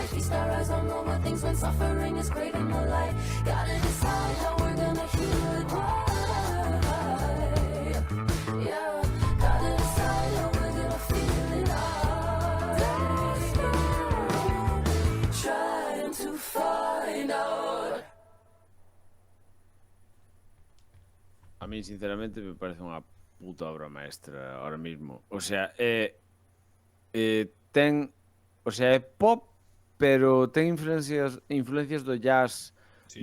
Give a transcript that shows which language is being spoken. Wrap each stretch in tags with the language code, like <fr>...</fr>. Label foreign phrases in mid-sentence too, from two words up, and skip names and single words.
<en>Feast our eyes on all the things when suffering is craving the light. Gotta decide how we're gonna heal it. Why? Yeah, gotta decide how we're gonna feel it. Trying to find out.</en> <es>A mí, sinceramente, me parece unha puta obra maestra ahora mismo. O sea,</es> <gl>ten,</gl> <es>o sea,</es> <gl>é pop, pero ten influencias do jazz, Sí,</gl>